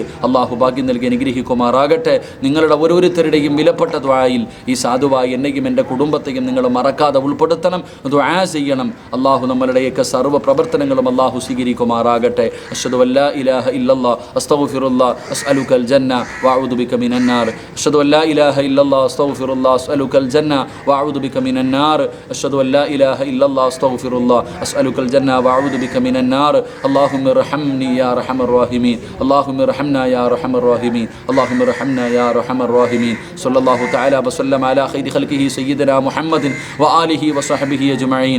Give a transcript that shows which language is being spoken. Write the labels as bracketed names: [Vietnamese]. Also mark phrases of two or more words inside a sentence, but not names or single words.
[Malayalam] അള്ളാഹു ഭാഗ്യം നൽകി അനുഗ്രഹിക്കുമാറാകട്ടെ. നിങ്ങളുടെ ഓരോരുത്തരുടെയും വിലപ്പെട്ട ദുആയിൽ ഈ സാധുവായി എന്നെയും എൻ്റെ കുടുംബത്തെയും നിങ്ങൾ മറക്കാതെ ഉൾപ്പെടുത്തണം, ദുആ ചെയ്യണം. അള്ളാഹു നമ്മളുടെയൊക്കെ സർവ്വ പ്രവർത്തനങ്ങളും അള്ളാഹു സ്വീകരിക്കുമാറാകട്ടെ. [Arabic] أشهد أن لا إله إلا الله أستغفر الله أسألك الجنة وأعوذ بك من النار. أشهد أن لا إله إلا الله أستغفر الله أسألك الجنة وأعوذ بك من النار. أشهد أن لا إله إلا الله أستغفر الله أسألك الجنة وأعوذ بك من النار. اللهم ارحمني يا أرحم الراحمين. اللهم ارحمنا يا أرحم الراحمين. اللهم ارحمنا يا أرحم الراحمين. صلى الله تعالى وسلم على خير خلقه سيدنا محمد وآله وصحبه أجمعين.